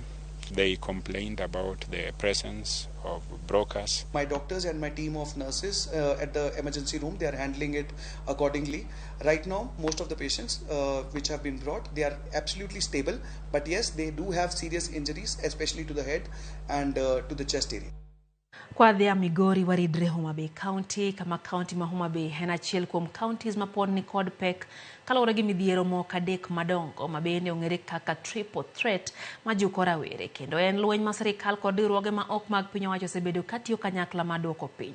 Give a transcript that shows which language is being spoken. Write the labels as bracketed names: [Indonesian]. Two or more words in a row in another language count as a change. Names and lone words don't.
[English] They complained about the presence of brokers. My doctors and my team of nurses at the emergency room, they are handling it accordingly. Right now, most of the patients which have been brought, they are absolutely stable. But yes, they do have serious injuries, especially to the head and to the chest area. [Luo (Kenya and Tanzania)] Kwa dhia Migori waridre Homa Bay County kama county ma Homa Bay en achiel kuom counties ma pod ni kod pek kaluwore gi midhiero moko adek madongo ma bende ong'ere kaka [English] triple threat [Luo (Kenya and Tanzania)] ma juko rawere kendo en lweny ma sirikal kod riwruoge ma ok mag piny owacho osebedo katiyo kanyakla ma duoko piny.